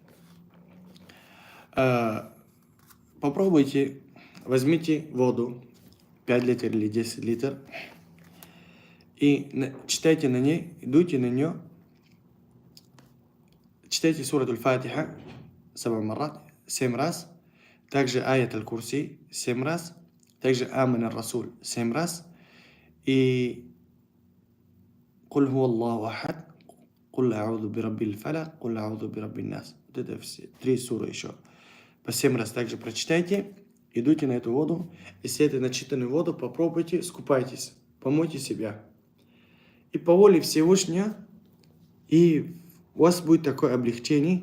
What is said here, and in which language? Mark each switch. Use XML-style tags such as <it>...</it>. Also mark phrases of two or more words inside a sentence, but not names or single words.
<ru>Попробуйте, возьмите воду, 5 литров или 10 литров, и читайте на ней, дуйте на нее, читайте сурат аль-Фатиха 7 раз, также</ru> <ar>آية الكرسي</ar> <ru>7 раз, также</ru> <ar>آمن الرسول</ar> <ru>7 раз, и</ru> <ar>قل هو الله أحد, قل أعوذ برب الفلق, قل أعوذ برب الناس.</ar> <ru>Вот это все, 3 суры еще. По 7 раз также прочитайте, идите на эту воду, и с этой начитанной воду попробуйте, скупайтесь, помойте себя. И по воле Всевышнего, и у вас будет такое облегчение.</ru>